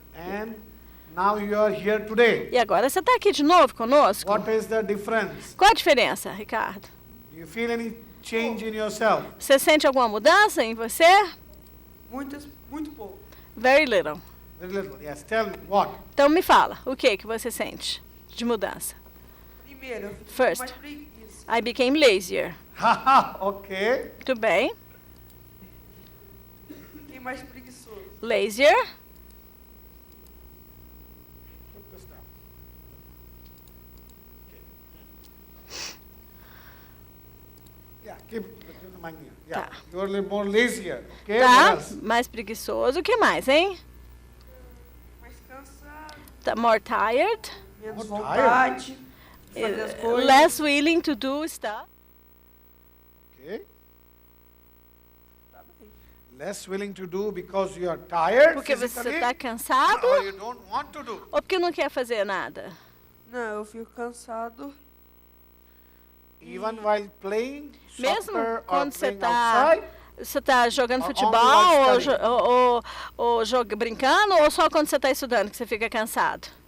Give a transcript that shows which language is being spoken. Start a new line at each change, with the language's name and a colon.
English: And now you are here today.
Portuguese: E agora você está aqui de novo conosco?
English: What is the difference?
Portuguese: Qual a diferença, Ricardo?
English: Do you feel any change in yourself?
Portuguese: Você sente alguma mudança em você? Muito pouco.
English: Very little. Very little. Yes. Tell me what.
Portuguese: Então me fala, o que você sente de mudança? Primeiro, eu fico
English: First.
Portuguese: mais preguiça.
English: I became lazier. Haha. Okay.
Portuguese: Muito bem. Fiquei mais preguiçoso.
English: Lazier. Put this down. Okay. Yeah. Keep the mic here. Yeah.
Portuguese: Tá.
English: You are a little more lazier. Okay. What
Portuguese: Tá?
English: else?
Portuguese: Mais preguiçoso. O que mais, hein? Mais cansado,
English: Tá more tired.
Portuguese: menos
English: More
Portuguese: vontade de fazer as coisas.
English: Less willing to do stuff. Okay.
Portuguese: Tá bem.
English: Less willing to do because you are tired
Portuguese: Porque você
English: physically,
Portuguese: está cansado
English: or you don't want to do.
Portuguese: ou porque não quer fazer nada? Não, eu fico cansado.
English: Even while playing
Portuguese: Mesmo
English: soccer or
Portuguese: quando você
English: playing
Portuguese: está
English: outside,
Portuguese: você tá jogando
English: Only
Portuguese: futebol
English: while
Portuguese: ou,
English: studying.
Portuguese: brincando ou só quando você está estudando que você fica cansado?